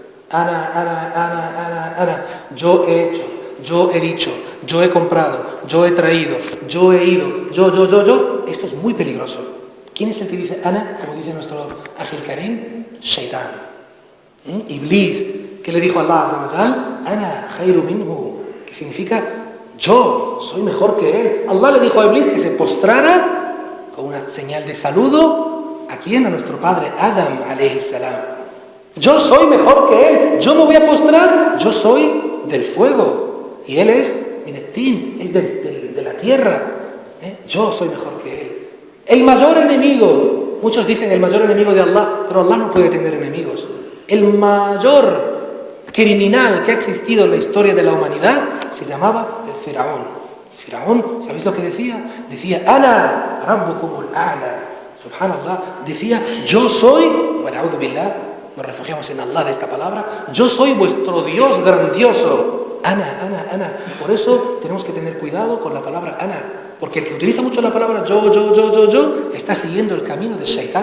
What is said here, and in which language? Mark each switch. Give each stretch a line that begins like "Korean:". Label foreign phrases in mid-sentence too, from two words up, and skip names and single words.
Spanish: Ana. Yo he hecho, yo he dicho, yo he comprado, yo he traído, yo he ido, yo. Esto es muy peligroso. ¿Quién es el que dice ana? Como dice nuestro Ángel Karim, Shaitán. Iblis, que le dijo a Allah
Arabic: عز وجل, أنا خير منه,
Spanish: que significa yo soy mejor que él. Allah le dijo a Iblis que se postrara con una señal de saludo. ¿A quién? A nuestro padre Adam
Arabic: عليه السلام.
Spanish: Yo soy mejor que él, yo me voy a postrar, yo soy del fuego y él es minetín, es de la tierra. Yo soy mejor que él. El mayor enemigo, muchos dicen el mayor enemigo de Allah, pero Allah no puede tener enemigos. El mayor criminal que ha existido en la historia de la humanidad se llamaba el Firaón, ¿sabéis lo que decía?
Arabic: Decía, أنا ربكم الأعلى.
Spanish: Subhanallah, decía, yo soy,
Arabic: ونعوذ بالله,
Spanish: nos refugiamos en Allah de esta palabra, yo soy vuestro Dios grandioso. Ana. Por eso tenemos que tener cuidado con la palabra ana, porque el que utiliza mucho la palabra yo, está siguiendo el camino del Shaitán.